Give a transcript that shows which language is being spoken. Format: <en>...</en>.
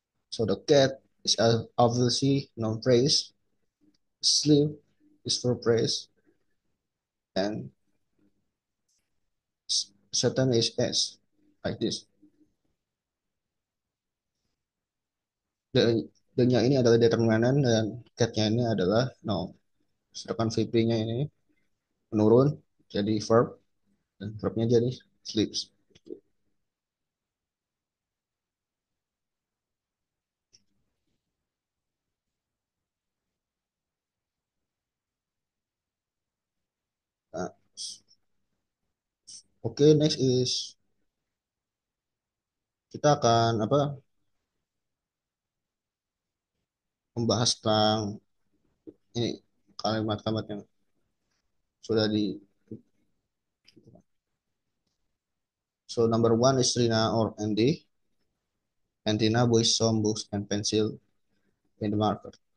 <en>So the cat is obviously noun phrase, sleep is verb phrase, and Satan is S, like this.</en> <id>The-nya ini adalah determinan dan cat-nya ini adalah noun. Sedangkan VP-nya ini menurun jadi verb dan verbnya jadi sleeps. Nah, oke,</id> <en>next is</en> <id>kita akan membahas tentang ini kalimat-kalimat yang sudah di.</id> <en>So number one is Rina or Andy. Antina buys some books and pencil in the market.</en>